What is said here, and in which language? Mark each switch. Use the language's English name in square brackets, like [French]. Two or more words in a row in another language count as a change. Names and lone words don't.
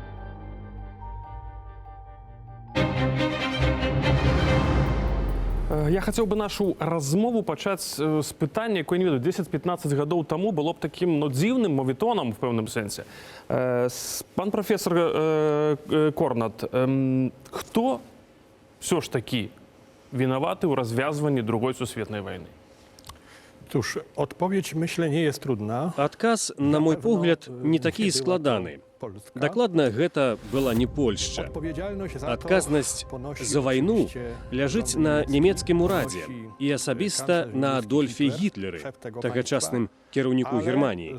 [Belarusian] Я хацеў бы нашу размову пачаць з пытання, якое, не ведаю, 10-15 гадоў таму было б такім дзіўным мовітонам в пэўным сэнсе. Пан прафесор Корнат, хто [Ukrainian] все ж таки [Belarusian] вінаваты ў развязванні Другой сусветнай вайны? [Polish] Cóż, odpowiedź, myślę, nie jest trudna. [Belarusian] Адказ, на мой погляд, не такі і складаны. Дакладна, гэта была не Польшча. Адказнасць за вайну ляжыць на нямецкім урадзе і асабіста на Адольфе Гітлеры, тагачасным кіраўніку Германіі.